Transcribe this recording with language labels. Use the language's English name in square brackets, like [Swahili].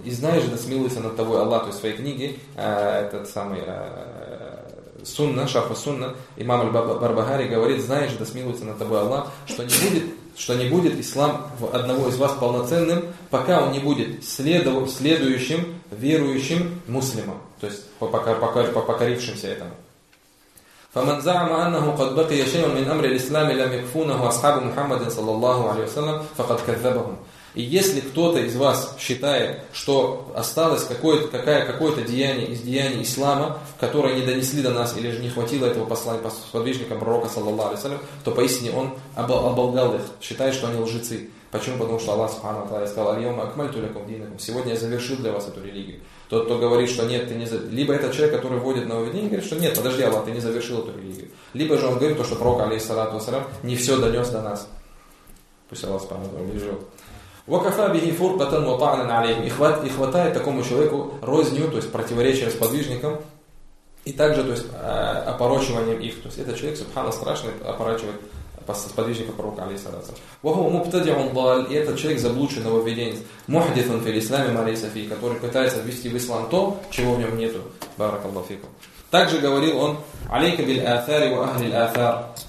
[Russian] И знаешь же, да смилуется над тобой Аллах, то есть в своей книге, этот самый Сунна, Шарху Сунна, имам Аль-Бардахари говорит: «Знаешь же, да смилуется над тобой Аллах, что не будет ислам одного из вас полноценным, пока он не будет следующим, верующим муслимом». То есть покорившимся этому. [Arabic] فمن زعم أنه قد بقي شيء من أمر الإسلام لم يكفونه أصحاب محمد صلى الله عليه وسلم فقد كذبهم. [Russian] И если кто-то из вас считает, что осталось какое-то деяние из деяний ислама, которое не донесли до нас, или же не хватило этого послания сподвижника пророка, саллаллаху алейхи ва саллям, то поистине он оболгал их, считая, что они лжецы. Почему? Потому что Аллах субхана ва тааля сказал: [Arabic] «Аль-йаума акмальту лякум динакум», [Russian] сегодня я завершил для вас эту религию. Тот, кто говорит, что нет, ты не завершил. Либо это человек, который вводит нововведение, говорит, что нет, подожди, Аллах, ты не завершил эту религию. Либо же он говорит то, что пророк, алейхиссалату ва саллям, не все донес до нас. Пусть Аллах субхана ва тааля убережет. [Arabic] وَكَفَى بِهِ فُرْقَةً وَطَعْنًا عَلَيْهِمْ. [Russian] И хватает такому человеку розню, то есть противоречия сподвижникам, и также, то есть, опорочиванием их. То есть этот человек, субхана, страшный, опорочивает сподвижника пророка, алейхиссалям. [Arabic] وَهُوَ مُبْتَدِعٌ ضَلٌّ. [Russian] И этот человек заблудший нововведенец, [Arabic] مُحْدِثٌ فِي الْإِسْلَامِ مَا لَيْسَ فِيهِ, [Russian] который пытается ввести в ислам то, чего в нем нету. [Arabic] بَارَكَ. [Russian] Также говорил он: [Arabic] عَلَيْكَ بِالْآثَارِ وَأَهْلِ الْآثَارِ.